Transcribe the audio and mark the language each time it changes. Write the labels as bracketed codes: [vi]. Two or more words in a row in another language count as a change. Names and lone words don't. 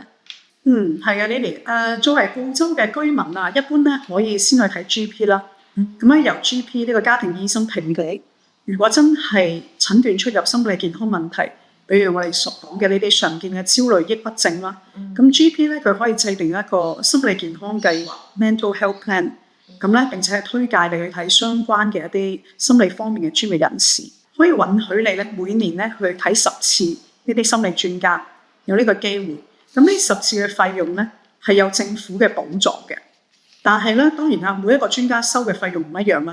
[yue] 係啊，Lily，作為澳洲嘅居民啊，一般咧可以先去睇 GP 啦。咁咧由 GP 呢個家庭醫生評你，如果真係診斷出有心理健康問題，比如我哋所講嘅呢啲常見嘅焦慮、抑鬱症啦，咁 GP 咧佢可以制定一個心理健康計劃 [en] （mental health plan）， [yue] 咁咧並且係推介你去睇相關嘅一啲心理方面嘅專業人士，可以允許你咧每年咧去睇10次呢啲心理專家，有呢個機會。咁呢10次嘅費用咧係有政府嘅補助嘅，但係咧當然啦，每一個專家收嘅費用唔一樣啦。